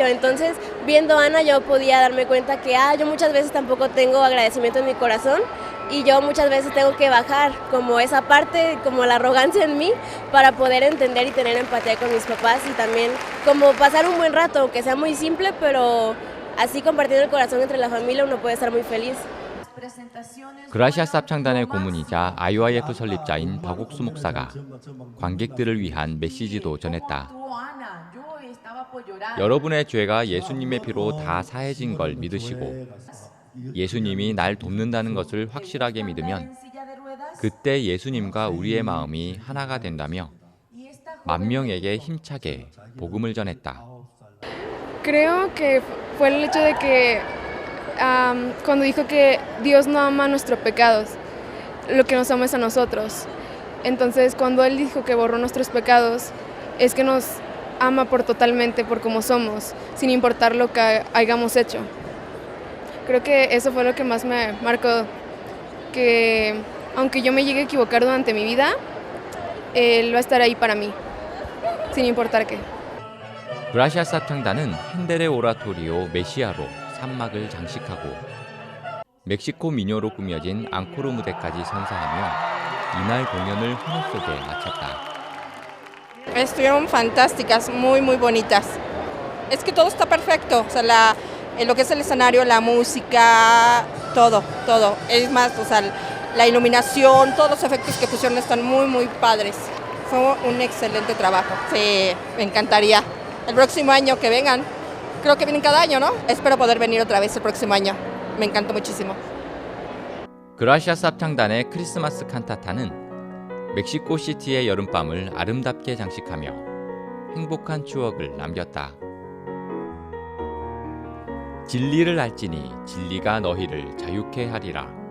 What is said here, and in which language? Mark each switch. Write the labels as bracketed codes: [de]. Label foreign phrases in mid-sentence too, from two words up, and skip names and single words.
[es] Entonces, viendo a Ana, yo podía darme cuenta que yo muchas veces tampoco tengo agradecimiento en mi corazón. Y yo muchas veces tengo que bajar como esa parte, como la arrogancia en mí, para poder entender y tener empatía con mis papás y también como pasar un buen rato, aunque sea muy simple, pero así compartiendo el corazón entre la familia uno puede estar muy feliz. [ko] 그라시아스 합창단의 고문이자 IYF 설립자인 박옥수 목사가 관객들을 위한 메시지도 전했다. 여러분의 죄가 예수님의 피로 다 사해진 걸 믿으시고 예수님이 날 돕는다는 것을 확실하게 믿으면 그때 예수님과 우리의 마음이 하나가 된다며 10,000명에게 힘차게 복음을 전했다. [es] Creo que fue el hecho de que cuando dijo que Dios no ama nuestros pecados, lo que nos ama es a nosotros. Entonces, cuando Él dijo que borró nuestros pecados, es que nos ama por totalmente, por como somos, sin importar lo que hayamos hecho. Creo que eso fue lo que más me marcó, que aunque yo me llegue a equivocar durante mi vida, Él va a estar ahí para mí, sin importar qué. [ko] 그라시아스 합창단은 핸델의 오라토리오 메시아로 산막을 장식하고 멕시코 민요로 꾸며진 앙코르 무대까지 선사하며 이날 공연을 환호 속에 마쳤다. [es] Estuvieron fantásticas, muy bonitas. Es que todo está perfecto, o sea, lo que es el escenario, la música, todo. Es más, o sea, la iluminación, todos los efectos que pusieron están muy padres. Fue un excelente trabajo. Sí, me encantaría. El próximo año que vengan, creo que vienen cada año, ¿no? Espero poder venir otra vez el próximo año. Me encantó muchísimo. [ko] 그라시아스 합창단의 크리스마스 칸타타는 멕시코 시티의 여름밤을 아름답게 장식하며 행복한 추억을 남겼다. 진리를 알지니 진리가 너희를 자유케 하리라.